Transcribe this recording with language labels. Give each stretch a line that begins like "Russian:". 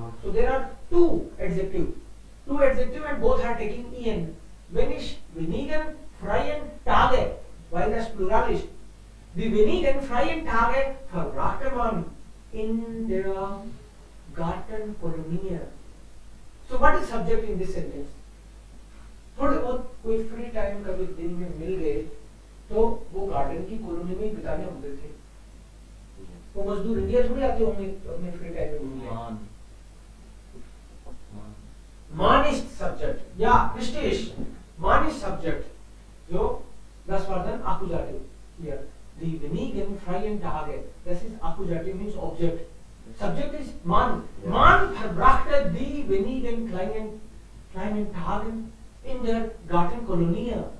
English: So there are two adjectives and both are taking en.
German: Wenn ich wenigen freien Tage, weil das Plural ist, die wenigen freien Tage verbrachte man in der Gartenkolonie.
English: So what is subject in this sentence?
Hindi: थोड़े बहुत कोई free time कभी दिन में मिल गए तो वो garden की कॉलोनी में बिताने होते थे। वो मजदूर इंडिया थोड़ी आते होंगे अपने फ्री टाइम में घूमने।
German: Man ist subject. Ja, richtig. Man ist subject. So, das war dann Akkusativ. Hier. Die wenigen freien Tage. Das ist Akkusativ,
English: means Object. Subject is man.
German: Man verbrachte die wenigen kleinen Tagen in der Gartenkolonie.